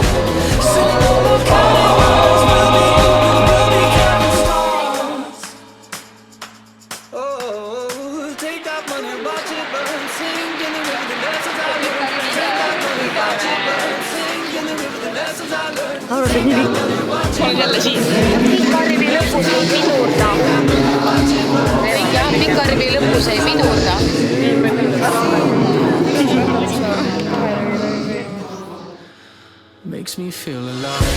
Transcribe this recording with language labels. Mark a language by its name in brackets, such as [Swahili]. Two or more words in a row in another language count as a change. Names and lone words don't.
[English] Say no more counting dollars, we'll be counting stars. Oh, take that money, watch it burn, sing in the river, the lessons I learned. Take that money, watch it burn, sing in the river, the lessons I learned. [Estonian] olen jälle siin. Pikkarivi lõpus ei pidurda. Pikkarivi lõpus ei pidurda. [English] Makes me feel alive.